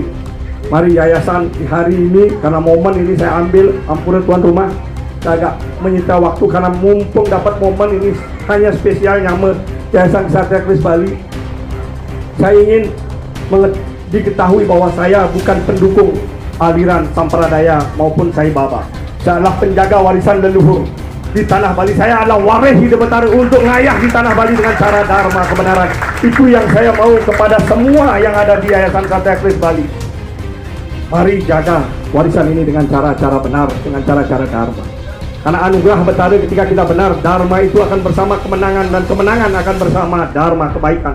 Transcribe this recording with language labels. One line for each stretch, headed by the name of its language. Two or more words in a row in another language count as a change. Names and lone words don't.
Indonesian: Mari yayasan di hari ini, karena momen ini saya ambil, ampun tuan rumah, saya agak menyita waktu karena mumpung dapat momen ini hanya spesial Nyamuk Yayasan Satria Kris Bali. Saya ingin diketahui bahwa saya bukan pendukung aliran Sampradaya maupun Sai Baba. Saya adalah penjaga warisan leluhur di tanah Bali. Saya adalah waris Ida Betara untuk ngayah di tanah Bali dengan cara dharma kebenaran. Itu yang saya mau kepada semua yang ada di Yayasan Satria Kris Bali. Mari jaga warisan ini dengan cara-cara benar, dengan cara-cara dharma. Karena anugerah Betara ketika kita benar, dharma itu akan bersama kemenangan, dan kemenangan akan bersama dharma, kebaikan.